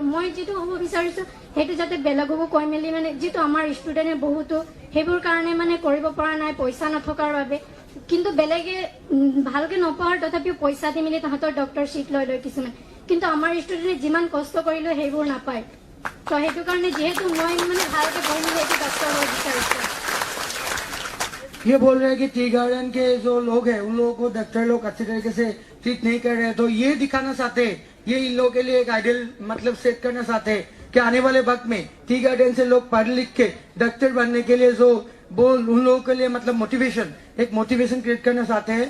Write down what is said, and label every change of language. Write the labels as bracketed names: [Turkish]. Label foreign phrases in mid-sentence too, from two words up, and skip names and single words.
[Assamese] মই যিটো হ'ব বিচাৰিছোঁ সেইটো যাতে বেলেগকো কৈ মেলি মানে যিটো আমাৰ ষ্টুডেণ্টে বহুতো সেইবোৰ কাৰণে মানে কৰিব পৰা নাই পইচা নথকাৰ বাবে, কিন্তু বেলেগে ভালকে নপঢ়াৰ তথাপিও পইচা দি মেলি তাহাঁতৰ [English] doctor seat [Assamese] লৈ লয় কিছুমান, কিন্তু আমাৰ ষ্টুডেণ্টে যিমান কষ্ট কৰিলেও সেইবোৰ নাপায়। তো সেইটো কাৰণে যিহেতু মই মানে ভালকে পঢ়ি মেলি এইটো ডক্টৰ হ'ব বিচাৰিছোঁ। [Hindi] ये बोल रहे हैं कि [English] tea garden [Hindi] के जो लोग हैं उन लोगों को डॉक्टर लोग अच्छे तरीके से ट्रीट नहीं कर रहे हैं, तो ये दिखाना चाहते हैं, ये इन लोगों के लिए एक आइडियल मतलब सेट करना चाहते हैं कि आने वाले वक्त में [English] tea garden [Hindi] से लोग पढ़ लिख के डॉक्टर बनने के लिए जो वो उन लोगों के लिए मतलब एक [English] motivation create [Hindi] करना चाहते हैं।